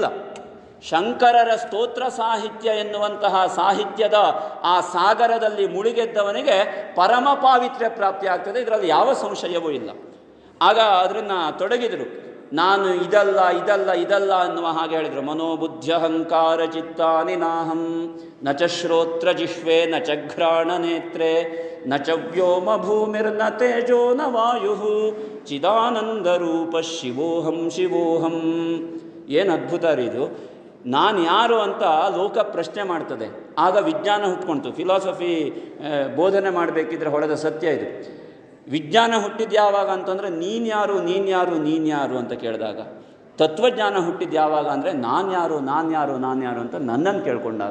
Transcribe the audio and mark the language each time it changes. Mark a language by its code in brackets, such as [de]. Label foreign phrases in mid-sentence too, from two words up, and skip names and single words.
[kn] ಶಂಕರರ ಸ್ತೋತ್ರ ಸಾಹಿತ್ಯ ಎನ್ನುವಂತಹ ಸಾಹಿತ್ಯದ ಆ ಸಾಗರದಲ್ಲಿ ಮುಳುಗೆದ್ದವನಿಗೆ ಪರಮ ಪಾವಿತ್ರ್ಯ ಪ್ರಾಪ್ತಿ ಆಗ್ತದೆ, ಇದರಲ್ಲಿ ಯಾವ ಸಂಶಯವೂ ಇಲ್ಲ. ಆಗ ಅದನ್ನು ತೊಡಗಿದರು. ನಾನು ಇದಲ್ಲ ಇದಲ್ಲ ಇದಲ್ಲ ಅನ್ನುವ ಹಾಗೆ ಹೇಳಿದರು. [sa] ಮನೋಬುದ್ಧ್ಯಹಂಕಾರ ಚಿತ್ತಾನಿ ನಾಹಂ ನ ಚ ಶ್ರೋತ್ರ ಜಿಹ್ವೆ ನ ಚ ಘ್ರಾಣ ನೇತ್ರೆ ನ ಚ ವ್ಯೋಮ ಭೂಮಿರ್ನ ತೇಜೋ ನ ವಾಯು ಚಿದಾನಂದ ರೂಪ ಶಿವೋಹಂ ಶಿವೋಹಂ. [kn] ಏನು ಅದ್ಭುತ ರೀ ಇದು! ನಾನು ಯಾರು ಅಂತ ಲೋಕ ಪ್ರಶ್ನೆ ಮಾಡ್ತದೆ, ಆಗ ವಿಜ್ಞಾನ ಹುಟ್ಕೊಳ್ತು. ಫಿಲಾಸಫಿ ಬೋಧನೆ ಮಾಡಬೇಕಿದ್ರೆ ಹೊಳೆದ ಸತ್ಯ ಇದು. ವಿಜ್ಞಾನ ಹುಟ್ಟಿದ್ದು ಯಾವಾಗ ಅಂತಂದರೆ ನೀನು ಯಾರು ನೀನು ಯಾರು ನೀನು ಯಾರು ಅಂತ ಕೇಳಿದಾಗ, ತತ್ವಜ್ಞಾನ ಹುಟ್ಟಿದ್ದು ಯಾವಾಗ ಅಂದರೆ ನಾನು ಯಾರು ನಾನು ಯಾರು ನಾನು ಯಾರು ಅಂತ ನನ್ನನ್ನು ಕೇಳ್ಕೊಂಡಾಗ.